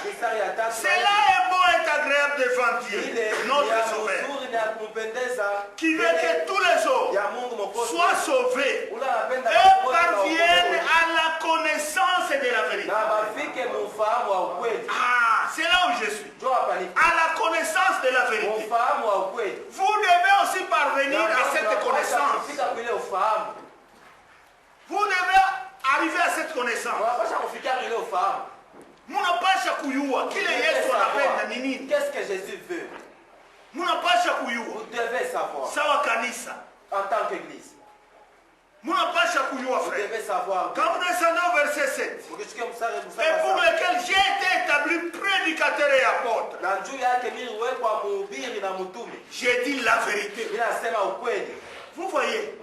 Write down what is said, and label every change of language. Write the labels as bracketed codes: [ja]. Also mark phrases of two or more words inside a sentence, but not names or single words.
[fr] Cela est bon et agréable devant Dieu, notre Sauveur, qui veut que tous les hommes soient sauvés et parviennent à la connaissance de la vérité. Ah, c'est là où je suis. À la connaissance de la vérité. Vous devez aussi parvenir à cette connaissance. Vous devez arriver à cette connaissance. [sw] Munapasha kuyua kile Yesu anapenda ni nini? [fr] Qu'est-ce que Jésus veut? [sw] Munapasha kuyua. [fr] Vous devez savoir. [sw] Sawa kanisa. [fr] En tant qu'église. [sw] Munapasha kuyua [fr] Vous frère. devez savoir. Quand vous descendez au verset 7. Et pour lequel j'ai été établi prédicateur et apôtre. J'ai dit la vérité. Vous voyez?